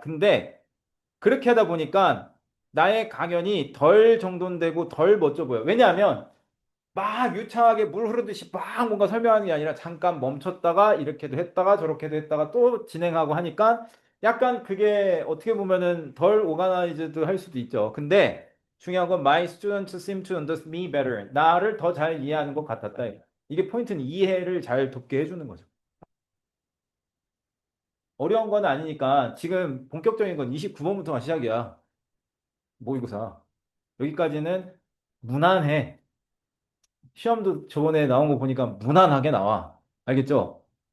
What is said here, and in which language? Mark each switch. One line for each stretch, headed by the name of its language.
Korean: 근데 그렇게 하다 보니까 나의 강연이 덜 정돈되고 덜 멋져 보여. 왜냐하면 막 유창하게 물 흐르듯이 막 뭔가 설명하는 게 아니라 잠깐 멈췄다가 이렇게도 했다가 저렇게도 했다가 또 진행하고 하니까 약간 그게 어떻게 보면은 덜 오가나이즈드 할 수도 있죠. 근데 중요한 건
English: my students seem to understand me better.
Korean: 나를 더 잘 이해하는 것 같았다. 이게 포인트는 이해를 잘 돕게 해주는 거죠. 어려운 건 아니니까 지금 본격적인 건 29번부터가 시작이야. 모의고사. 여기까지는 무난해. 시험도 저번에 나온 거 보니까 무난하게 나와. 알겠죠?